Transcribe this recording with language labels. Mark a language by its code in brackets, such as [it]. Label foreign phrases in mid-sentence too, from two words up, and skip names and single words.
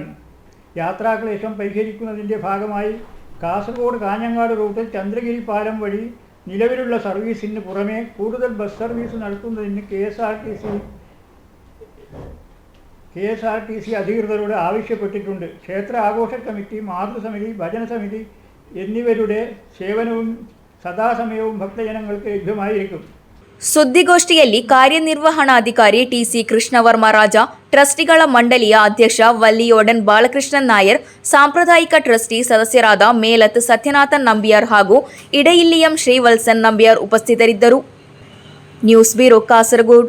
[ml] യാത്രാക്ലേശം പരിഹരിക്കുന്നതിൻ്റെ ഭാഗമായി കാസർഗോഡ് കാഞ്ഞങ്ങാട് റൂട്ടിൽ ചന്ദ്രഗിരി പാലം വഴി നിലവിലുള്ള സർവീസിന് പുറമെ കൂടുതൽ ബസ് സർവീസ് നടത്തുന്നതിന് KSRTC അധികൃതരോട് ആവശ്യപ്പെട്ടിട്ടുണ്ട്. ക്ഷേത്ര ആഘോഷ കമ്മിറ്റി, മാതൃസമിതി, ഭജനസമിതി എന്നിവരുടെ സേവനവും സദാസമയവും ഭക്തജനങ്ങൾക്ക് ലഭ്യമായിരിക്കും. [kn] ಸುದ್ದಿಗೋಷ್ಠಿಯಲ್ಲಿ ಕಾರ್ಯನಿರ್ವಹಣಾಧಿಕಾರಿ ಟಿಸಿ ಕೃಷ್ಣವರ್ಮ ರಾಜ, ಟ್ರಸ್ಟಿಗಳ ಮಂಡಳಿಯ ಅಧ್ಯಕ್ಷ ವಲ್ಲಿಯೋಡನ್ ಬಾಲಕೃಷ್ಣನ್ ನಾಯರ್, ಸಾಂಪ್ರದಾಯಿಕ ಟ್ರಸ್ಟಿ ಸದಸ್ಯರಾದ ಮೇಲತ್ ಸತ್ಯನಾಥನ್ ನಂಬಿಯಾರ್ ಹಾಗೂ ಇಡೆಯಿಲ್ಲಿಯಂ ಶ್ರೀವತ್ಸನ್ ನಂಬಿಯಾರ್ ಉಪಸ್ಥಿತರಿದ್ದರು. ನ್ಯೂಸ್ ಬ್ಯೂರೋ, ಕಾಸರಗೋಡು.